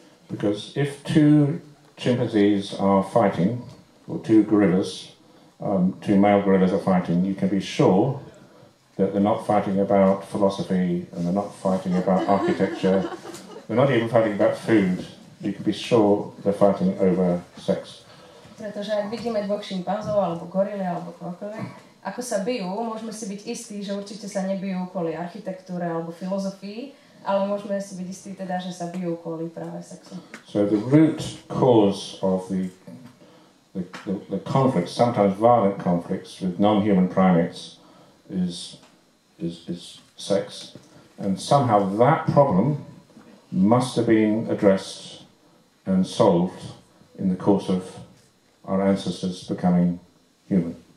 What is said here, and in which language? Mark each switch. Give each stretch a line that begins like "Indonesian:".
English: Because if two chimpanzees are fighting, or two gorillas, two male gorillas are fighting, you can be sure that they're not fighting about philosophy, and they're not fighting about architecture, they're not even fighting about food. You can be sure they're fighting over sex.
Slovak: Pretože ak vidíme dvoch šimpanzov, alebo gorily, alebo koľkoľvek, ako sa bijú, môžeme si byť istí, že určite sa nebijú kvôli architektúre alebo filozofii, ale môžeme si byť istí teda, že sa bijú kvôli práve sexu.
English: So the root cause of the conflicts, sometimes violent conflicts with non-human primates is sex. And somehow that problem must have been addressed and solved in the course of our ancestors becoming human.